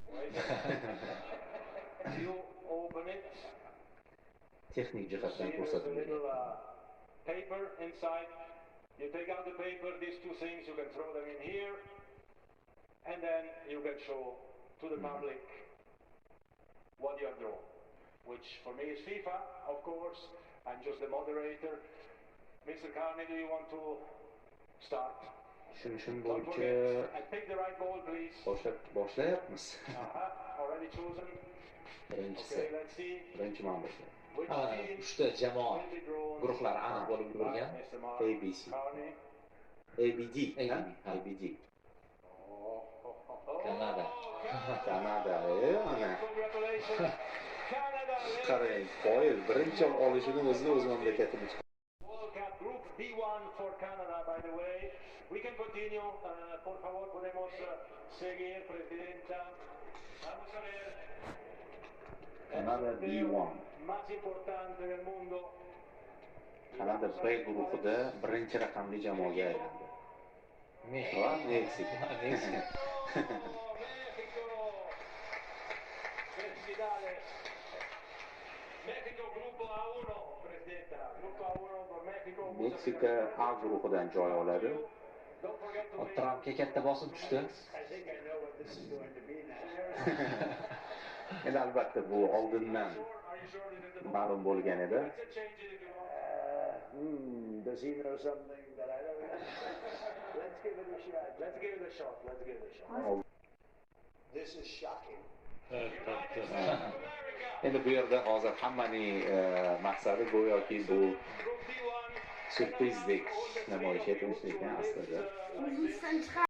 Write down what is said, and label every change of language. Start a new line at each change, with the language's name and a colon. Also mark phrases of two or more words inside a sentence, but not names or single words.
English: You open it.
Uzbek: Texnik jihatdan
English: See, there's a
Uzbek: ko'rsatib
English: little
Uzbek: beryapti.
English: paper inside. You take out the paper, these two things, you can throw them in here, and then you can show to the public what you have drawn, which for me is FIFA, of course. I'm just the moderator. Mr. Carney, do you want to start?
Uzbek: Shun
English: Don't
Uzbek: bo'yicha
English: forget, and pick the right ball, please.
Uzbek: boshlayapmiz.
English: Already chosen.
Uzbek: Birinchisi,
English: Okay, let's see.
Uzbek: birinchi man boshlayapti.
English: Which team
Uzbek: Uchta jamoa
English: will be drawn
Uzbek: guruhlari aniq bo'lib
English: by
Uzbek: ulgurgan.
English: Mr. Mark
Uzbek: ABC.
English: Carney.
Uzbek: ABD, ha? ABD. Kanada. Kanada, ana.
English: Congratulations, Canada.
Uzbek: Qarang, Qoyil birinchi olishini o'z mamlakatini
English: World Cup Group B1 for Canada, by the way. We can continue.
Spanish: Por favor, podemos seguir, Presidenta. Vamos a ver.
English: Canada B1.
Spanish: Más importante del mundo.
Uzbek: Kanada B guruhida birinchi raqamli jamoaga aylandi. Va Meksika.
Spanish: México. Felicidades. México, grupo A1, Presidenta. Grupo A1 por México.
Uzbek: Meksika A guruhidan joy oladi.
English: Don't forget to make...
Uzbek: Trampga katta bosim tushdi.
English: I think I know what this is going to be now.
Uzbek: Endi albatta bu oldindan
English: Are you sure this is the
Uzbek: ma'lum bo'lgan edi.
English: Let's change it if you want. Does he know something that I don't know? Let's give it a shot. Let's give it a shot. Let's give it a shot. This is shocking. United States of America.
Uzbek: Endi bu yerda hozir hammaning maqsadi go'yoki bu
English: Group D1.
Uzbek: syurprizdek namoyish etilishi ekan aslida.
English: Like this.